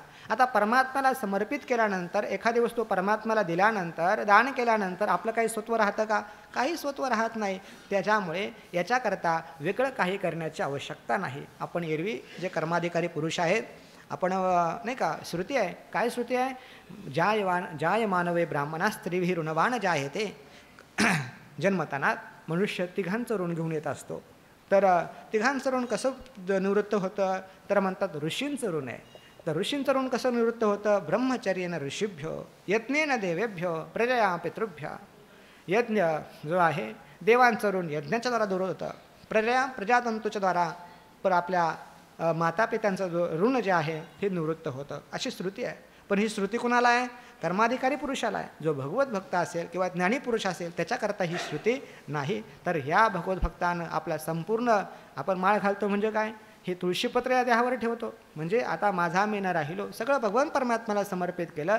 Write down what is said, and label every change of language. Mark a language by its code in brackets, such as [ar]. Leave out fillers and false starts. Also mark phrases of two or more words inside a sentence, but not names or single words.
[mr] आता परमात्म्याला समर्पित केल्यानंतर, एखादी वस्तू परमात्म्याला दिल्यानंतर, दान केल्यानंतर आपलं काही स्वत्व राहतं का? काही स्वत्व राहत नाही. त्याच्यामुळे याच्याकरता वेगळं काही करण्याची आवश्यकता नाही. आपण एरवी जे कर्माधिकारी पुरुष आहेत, आपण नाही का, श्रुती आहे, काय श्रुती आहे, [sa] जाय मानवे ब्राह्मणा स्त्रीभी ऋणवान जायते. [mr] जन्मताना मनुष्य तिघांचं ऋण घेऊन येत असतो. तर तिघांचं ऋण कसं निवृत्त होतं, तर म्हणतात ऋषींचं ऋण आहे. तर ऋषींचं ऋण कसं निवृत्त होतं, [sa] ब्रह्मचर्येन ऋषीभ्यो यज्ञेन देवेभ्यो प्रजया पितृभ्य. [mr] यज्ञ जो आहे देवांचं ऋण यज्ञाच्या द्वारा दूर होतं, प्रजातंतूच्या द्वारा पर आपल्या मातापित्यांचं जो ऋण जे आहे हे निवृत्त होतं, अशी श्रुती आहे. पण ही श्रुती कुणाला आहे? कर्माधिकारी पुरुषाला आहे. जो भगवत भक्त असेल किंवा ज्ञानी पुरुष असेल त्याच्याकरता ही श्रुती नाही. तर ह्या भगवत भक्तानं आपला संपूर्ण, आपण माळ घालतो म्हणजे काय, हे तुळशीपत्र या देहावर ठेवतो म्हणजे आता माझा मी न राहिलो, सगळं भगवान परमात्म्याला समर्पित केलं.